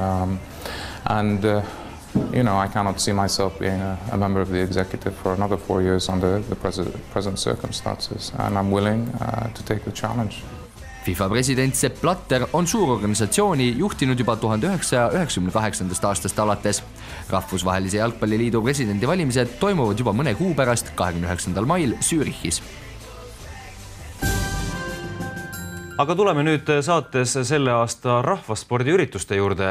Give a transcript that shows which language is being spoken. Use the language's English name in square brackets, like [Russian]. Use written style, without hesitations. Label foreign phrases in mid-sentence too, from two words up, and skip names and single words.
[English] You know, I cannot see myself being a member of the executive for another 4 years under the present circumstances, and I'm willing to take the challenge. [Estonian] FIFA president Sepp Blatter on suurorganisatsiooni juhtinud juba 1998. aastast alates. Rahvusvahelise jalgpalliliidu presidendi valimised toimuvad juba mõne kuu pärast 29. mail Zürichis. Aga tuleme nüüd saates selle aasta rahvaspordiürituste juurde.